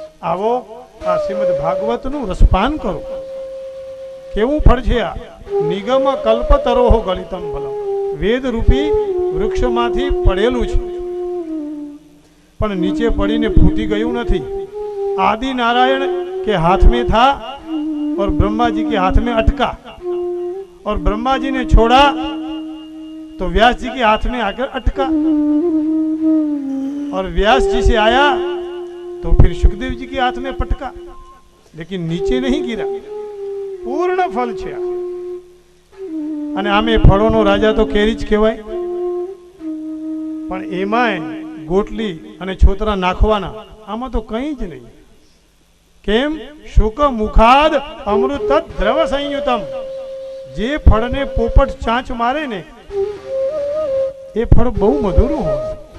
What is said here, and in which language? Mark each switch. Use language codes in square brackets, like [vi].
[gu] આવો આ શ્રીમદ ભાગવતનું રસપાન કરો. કેવું ફળ છે આ! [sa] નિગમ કલ્પતરોહ ગલિતમ ફલમ. [gu] વેદ રૂપી વૃક્ષમાંથી પડેલું છે, પણ નીચે પડીને ફૂટી ગયું નથી. [hi] आदि नारायण के हाथ में था और ब्रह्मा जी के हाथ में अटका, और ब्रह्मा जी ने छोड़ा तो व्यास जी के हाथ में आकर अटका, और व्यास जी से आया तो फिर सुखदेव जी के हाथ में पटका, लेकिन नीचे नहीं गिरा. पूर्ण फल [gu] છે. અને આમે ફળોનો રાજા તો કેરી જ કહેવાય, પણ એમાંય ગોટલી અને છોતરા નાખવાના, આમાં તો કંઈ જ નહીં. કેમ? [sa] શુક મુખાદ અમૃત દ્રવ સંયુતમ. [gu] જે ફળને પોપટ ચાંચ મારે ને એ ફળ બહુ મધુરું હોય.